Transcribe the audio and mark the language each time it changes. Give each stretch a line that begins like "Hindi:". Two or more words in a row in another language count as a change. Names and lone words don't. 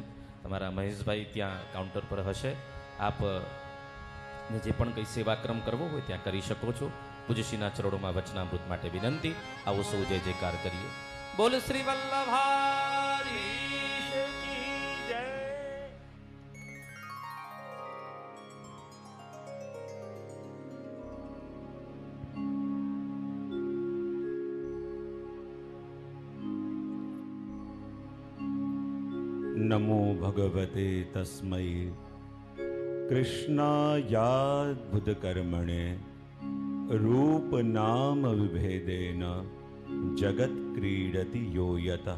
Gujarati: તમારા મહેશભાઈ ત્યાં કાઉન્ટર પર હશે. આપ ને જે પણ કંઈ સેવાક્રમ કરવો હોય ત્યાં કરી શકો છો. પૂજ્યશ્રીના ચરણોમાં વચનામૃત માટે વિનંતી. આવો સૌ જય જયકાર કરીએ. બોલ શ્રી વલ્લભાધીશ કી જય.
Sanskrit: नमो भगवते तस्मै कृष्णायाद्भुत कर्मणे रूप नाम विभेदेन जगत क्रीडति यो यतः।